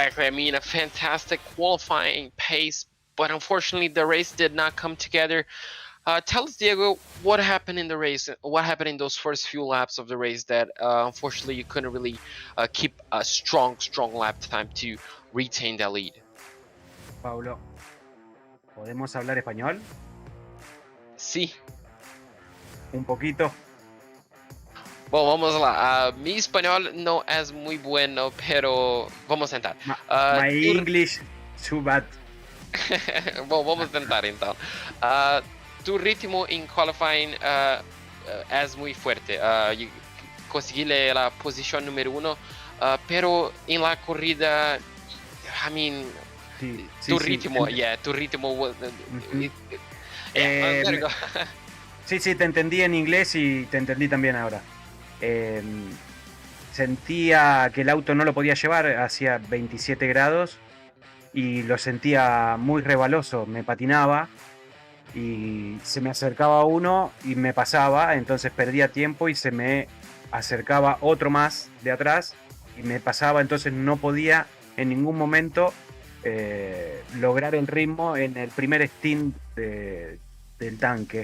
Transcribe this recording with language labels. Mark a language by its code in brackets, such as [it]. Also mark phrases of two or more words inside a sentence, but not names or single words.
[en] I mean, a fantastic qualifying pace, but unfortunately the race did not come together. Tell us, Diego, what happened in the race? What happened in those first few laps of the race that unfortunately you couldn't really keep a strong lap time to retain that lead? [es] Pablo, ¿podemos hablar español? Sí. Un poquito. [pt] Bom, vamos lá. [es] Mi espanhol no es muy bueno, pero vamos a tentar. [en] My English too bad. [pt] Bom, vamos tentar então. [es] Tu ritmo en qualifying es muy fuerte. Conseguí la posición número 1, pero en la corrida, [en] I mean, [es] tu ritmo. [en] There you go. [es] Sí, te entendí en inglés y te entendí también ahora. Sentía que el auto no lo podía llevar, hacía 27 grados y lo sentía muy rebaloso, me patinaba y se me acercaba uno y me pasaba, entonces perdía tiempo y se me acercaba otro más de atrás y me pasaba, entonces no podía en ningún momento lograr el ritmo en el primer stint del tanque.